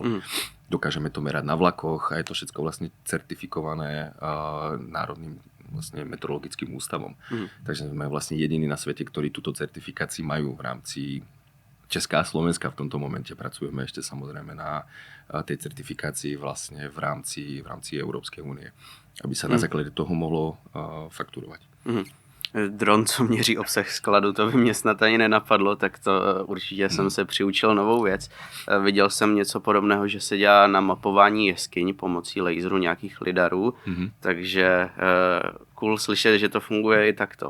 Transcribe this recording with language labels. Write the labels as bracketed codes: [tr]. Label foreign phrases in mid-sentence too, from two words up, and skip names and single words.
[sk] Dokážeme to merať na vlakoch a je to všetko vlastne certifikované národným vlastne meteorologickým ústavom. Takže sme vlastne jediní na svete, ktorí túto certifikáciu majú v rámci Česká a Slovenska. V tomto momente pracujeme ešte samozrejme na tej certifikácii vlastne v rámci Európskej únie, aby sa na základe toho mohlo fakturovať. [cs] Dron, co měří obsah skladu, to by mě snad ani nenapadlo, tak to určitě jsem se přiučil novou věc. Viděl jsem něco podobného, že se dělá na mapování jeskyň pomocí laseru nějakých lidarů, takže cool slyšet, že to funguje i takto.